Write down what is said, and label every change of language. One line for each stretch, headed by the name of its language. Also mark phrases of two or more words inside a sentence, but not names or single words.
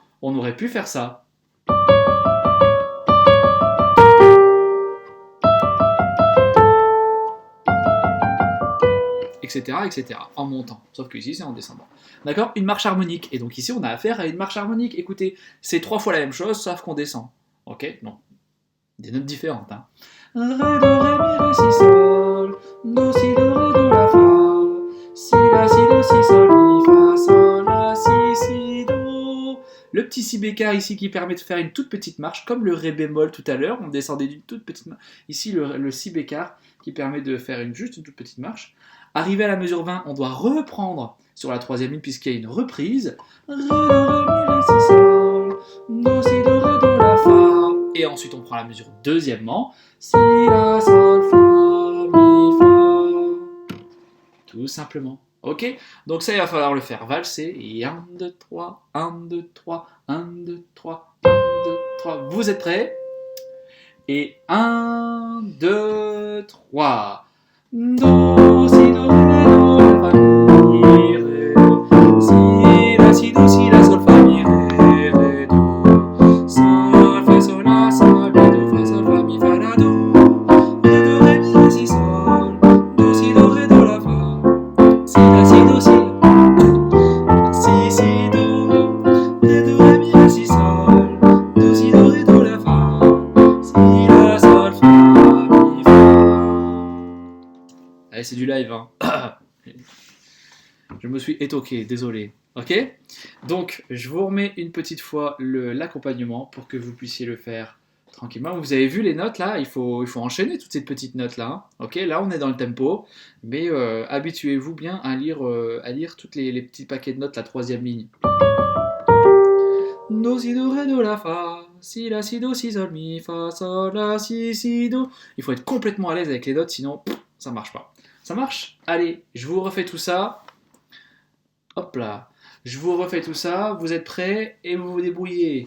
French: On aurait pu faire ça. Etc., etc. En montant. Sauf que ici, c'est en descendant. D'accord? Une marche harmonique. Et donc ici, on a affaire à une marche harmonique. Écoutez, c'est 3 fois la même chose, sauf qu'on descend. Ok? Non. Des notes différentes. Hein. Ré, do, ré, mi, ré, si, sol. Do, si, do, ré, do, la, fa. Si, la, si, do, si, sol, mi, fa, sol, la, si, do. Le petit si bécard ici qui permet de faire une toute petite marche, comme le ré bémol tout à l'heure, on descendait d'une toute petite marche. Ici, le si bécard qui permet de faire juste une toute petite marche. Arrivé à la mesure 20, on doit reprendre sur la troisième ligne puisqu'il y a une reprise. Ré, do, ré, mi, ré, si, sol. Do, si, do, ré, do, la, fa. Et ensuite, on prend la mesure deuxièmement. Si, la, sol, fa, mi, fa. Tout simplement. Ok? Donc ça, il va falloir le faire valser. Et 1, 2, 3, 1, 2, 3, 1, 2, 3, 1, 2, 3. Vous êtes prêts? Et 1, 2, 3. Do, si, do, ré, do, la, fa, mi, ré. Si, la, si, do, si, la, sol, fa, mi, ré, ré, do. Sol, fa, sol, la, sol, mi, do, fa, sol, fa, mi, fa, la, do. Ré, do, ré, mi, ré, si, sol. Do, si, do, ré, do, la, fa. Si, la, si, do, si. Si, si, do. Ré, do, ré, mi, ré, si, sol. Do, si, do, ré, do, la, fa. Si, la, sol, fa, mi, fa. Allez, c'est du live, hein. Je me suis étoqué, désolé. Ok? Donc, je vous remets une petite fois l'accompagnement pour que vous puissiez le faire tranquillement. Vous avez vu les notes là? Il faut enchaîner toutes ces petites notes là. Hein. Ok? Là, on est dans le tempo, mais habituez-vous bien à lire tous les petits paquets de notes, la troisième ligne. Do, si, do, ré, do, la, fa. si, la, si, do, si, sol, mi, fa, sol, la, si, do. Il faut être complètement à l'aise avec les notes, sinon ça marche pas. Ça marche? Allez, je vous refais tout ça. Hop là. Je vous refais tout ça. Vous êtes prêts et vous vous débrouillez.